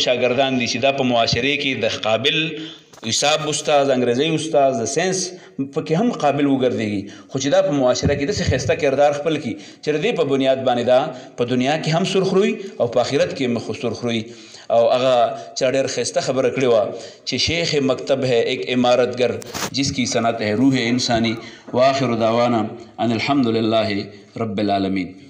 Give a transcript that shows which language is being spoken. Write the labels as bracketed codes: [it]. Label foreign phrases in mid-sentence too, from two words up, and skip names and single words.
[ps] شاګردان دي چې دا په معاشرې کې د قابل حساب استاد انګریزي استاد د ساینس پکې هم قابل وګرځېږي خو چې دا په معاشره کې داسې ښایسته کردار خپل کړي چې د دې په بنیاد باندې دا په دنیا کې هم سرخروي او په آخرت کې هم سرخروي او هغه چا ډېر ښایسته خبره کړې وه چې [ur] شیخ مکتب ہے ایک عمارتگر جس کی صنعت ہے روح انسانی [ar] وآخر دعوانا ان الحمد للہ رب العالمین